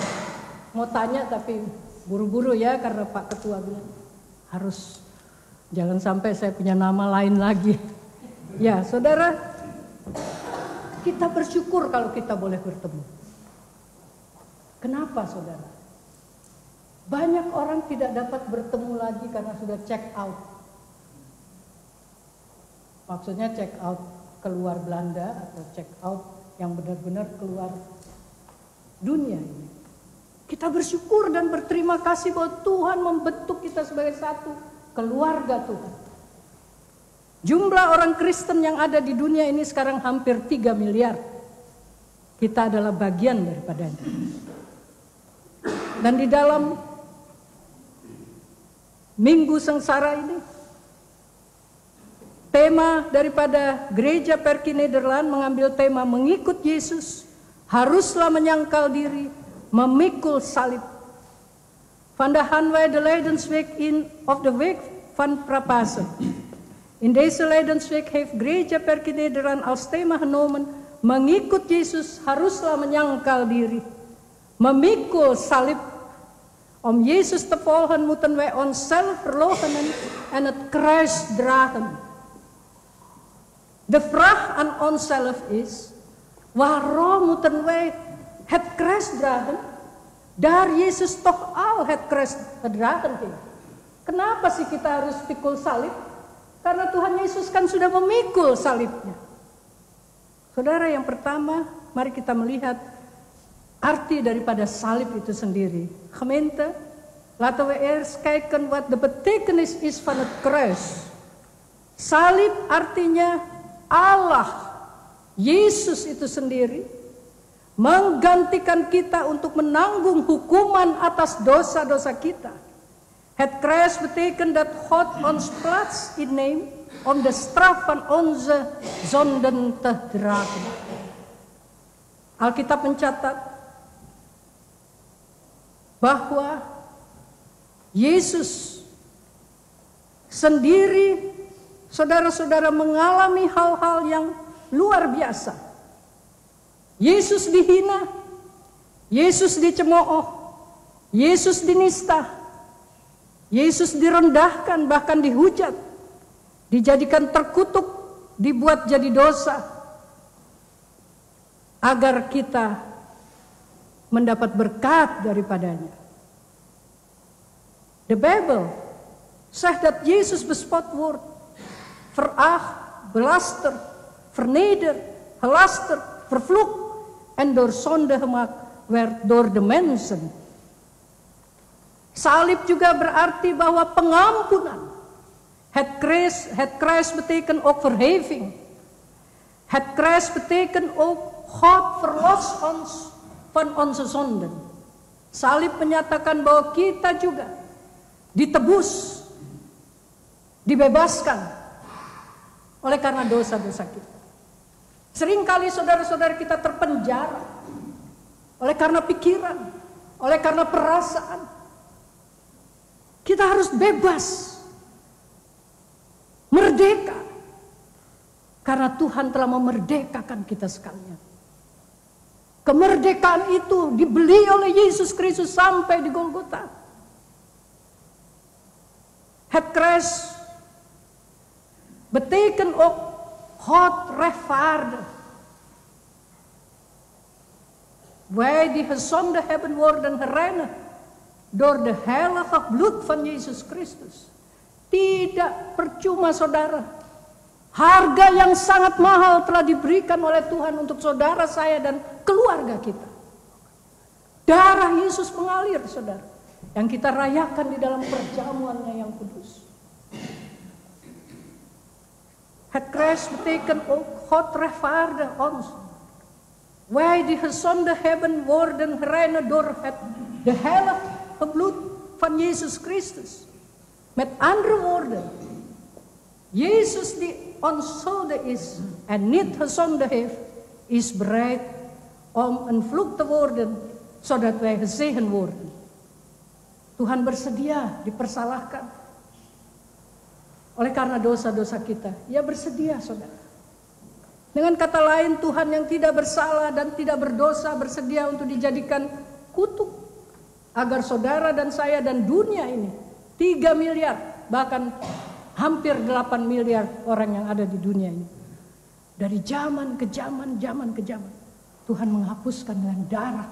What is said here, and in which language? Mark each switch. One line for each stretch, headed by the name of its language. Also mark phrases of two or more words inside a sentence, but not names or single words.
Indonesian: Mau tanya tapi buru-buru ya, karena Pak Ketua bilang harus jangan sampai saya punya nama lain lagi. Ya saudara, kita bersyukur kalau kita boleh bertemu. Kenapa saudara? Banyak orang tidak dapat bertemu lagi karena sudah
English: check out.
Indonesian: Maksudnya
English: check out
Indonesian: keluar Belanda atau
English: check out
Indonesian: yang benar-benar keluar dunia ini. Kita bersyukur dan berterima kasih bahwa Tuhan membentuk kita sebagai satu keluarga Tuhan. Jumlah orang Kristen yang ada di dunia ini sekarang hampir 3 miliar. Kita adalah bagian daripadanya. Dan di dalam Minggu Sengsara ini, tema daripada Gereja Perky Nederland mengambil tema mengikut Yesus, haruslah menyangkal diri, memikul salib.
Dutch: Vandaag de Lijdensweek of de Week van Prapasen. In deze Lijdensweek heeft Gereja Perky Nederland als thema genomen,
Indonesian: mengikut Yesus haruslah menyangkal diri, memikul salib.
Dutch: Om Jezus te volgen moeten wij onszelf verloochenen en het kruis dragen. De vraag aan onszelf is, waarom moeten wij het kruis dragen? Daar Yesus toch al het kruis gedragen heeft.
Indonesian: Kenapa sih kita harus pikul salib? Karena Tuhan Yesus kan sudah memikul salibnya. Saudara, yang pertama, mari kita melihat arti daripada salib itu sendiri.
Dutch: Gemeente, laten we eerst kijken wat de betekenis is van het kruis.
Indonesian: Salib artinya Allah, Yesus itu sendiri, menggantikan kita untuk menanggung hukuman atas dosa-dosa kita.
Dutch: Het kruis betekent dat God ons plaats inneemt om de straf van onze zonden te dragen.
Indonesian: Alkitab mencatat bahwa Yesus sendiri, saudara-saudara, mengalami hal-hal yang luar biasa. Yesus dihina, Yesus dicemooh, Yesus dinista, Yesus direndahkan, bahkan dihujat, dijadikan terkutuk, dibuat jadi dosa, agar kita mendapat berkat daripadanya.
Dutch: De Bijbel zegt dat Jezus bespot wordt, veracht, belaster, vernederd, gelasterd, vervloekt en door zonde gemaakt werd door de mensen.
Indonesian: Salib juga berarti bahwa pengampunan.
Dutch: Het kruis betekent ook verheving. Het kruis betekent ook God verlost ons van onze zonden.
Indonesian: Salib menyatakan bahwa kita juga ditebus, dibebaskan oleh karena dosa-dosa kita. Seringkali saudara-saudara kita terpenjara oleh karena pikiran, oleh karena perasaan. Kita harus bebas, merdeka, karena Tuhan telah memerdekakan kita sekalian. Kemerdekaan itu dibeli oleh Yesus Kristus sampai di Golgota.
Dutch: Het kruis betekent ook God rechtvaardig. Wij die gezonde hebben worden gereinigd door de heilige bloed van Yesus Kristus.
Indonesian: Tidak percuma, saudara. Harga yang sangat mahal telah diberikan oleh Tuhan untuk saudara saya dan keluarga kita. Darah Yesus mengalir, saudara, yang kita rayakan di dalam perjamuannya yang kudus.
Dutch: Het kruis betekent ook God rechtvaardig ons. Wij die gezonde hebben worden gereinigd door de heilige bloed van Jezus Christus. Met andere woorden, Jezus die onschuldig is en niet gezonde heeft, is bereid om een vloek te worden, zodat wij gezegend worden.
Indonesian: Tuhan bersedia dipersalahkan oleh karena dosa-dosa kita. Ia bersedia, saudara. Dengan kata lain, Tuhan yang tidak bersalah dan tidak berdosa bersedia untuk dijadikan kutuk, agar saudara dan saya dan dunia ini, 3 miliar, bahkan hampir 8 miliar orang yang ada di dunia ini, dari zaman ke zaman, zaman ke zaman, Tuhan menghapuskan dengan darah.